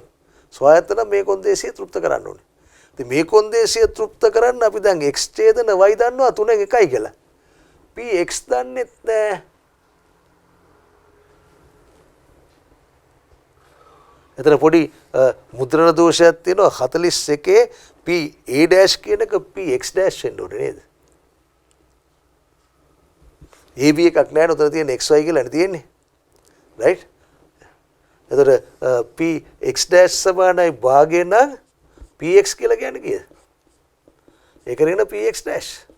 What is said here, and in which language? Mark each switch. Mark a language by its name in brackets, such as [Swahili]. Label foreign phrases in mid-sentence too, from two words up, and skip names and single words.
[Sinhala] ස්වායත්ත නම් මේ කොන්දේසිය තෘප්ත කරන්න ඕනේ. ඉතින් මේ කොන්දේසිය තෘප්ත කරන්න අපි දැන් x ඡේදන y දන්නවා 3න් 1යි කියලා. p x දන්නෙත් නැහැ. එතන පොඩි මුද්‍රණ දෝෂයක් තියෙනවා 41 p a dash කියන එක p x dash වෙන්න ඕනේ නේද? a b එකක් නැහැ නේද? උතන තියෙන x y කියලා නේ තියෙන්නේ. රයිට්? එතකොට p x dash සමානයි භාගය නම් p x කියලා කියන්නේ කීයද? ඒකරින p x dash.